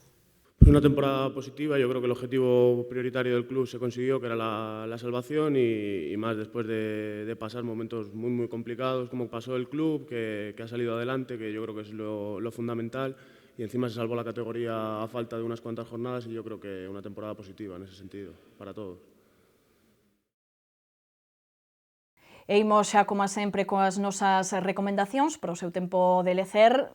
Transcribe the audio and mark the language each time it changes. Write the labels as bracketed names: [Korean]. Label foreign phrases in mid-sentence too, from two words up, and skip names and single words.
[Spanish] Una temporada positiva, yo creo que el objetivo prioritario del club se consiguió, que era la salvación y más después de pasar momentos muy complicados, como pasó el club, que ha salido adelante, que yo creo que es lo fundamental, y encima se salvó la categoría a falta de unas cuantas jornadas y yo creo que una temporada positiva en ese sentido, para todos. [Galician] E imos xa, como sempre, coas nosas recomendacións para o seu tempo de lecer.